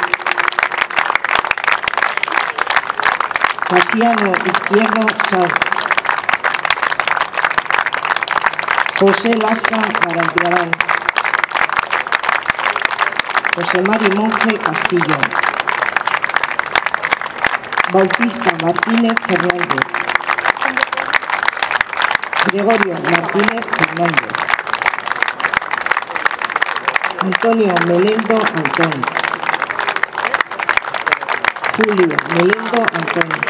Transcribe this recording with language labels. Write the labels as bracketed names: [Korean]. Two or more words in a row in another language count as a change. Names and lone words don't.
[Spanish] Casiano Izquierdo Sanz. José Lassa Garantiarán. José Mari Monje Castillo. Bautista Martínez Fernández. Gregorio Martínez Fernández. Antonio Melendo Antón. Julio Melendo Antón.